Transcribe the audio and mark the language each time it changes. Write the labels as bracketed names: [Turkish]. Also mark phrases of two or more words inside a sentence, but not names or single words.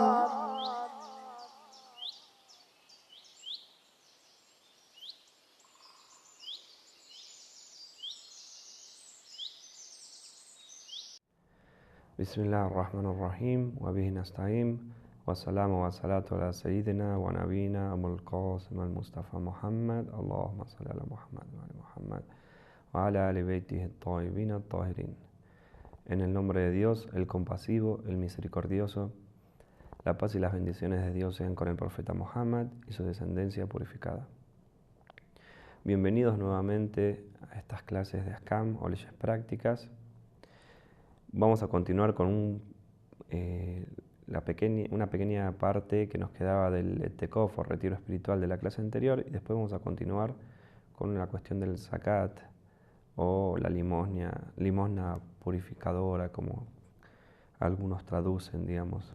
[Arabic] بسم الله الرحمن الرحيم وبه نستعين والسلام والصلاة على سيدنا ونبينا أبو القاسم المصطفى محمد اللهم صل على محمد وعلى محمد وعلى آل بيته الطيبين الطاهرين. [Spanish] En el nombre de Dios, el compasivo, el misericordioso, la paz y las bendiciones de Dios sean con el profeta Muhammad y su descendencia purificada. Bienvenidos nuevamente a estas clases de Ahkam o leyes prácticas. Vamos a continuar con una pequeña parte que nos quedaba del Etekof o retiro espiritual de la clase anterior, y después vamos a continuar con la cuestión del zakat o la limosna purificadora, como algunos traducen, digamos.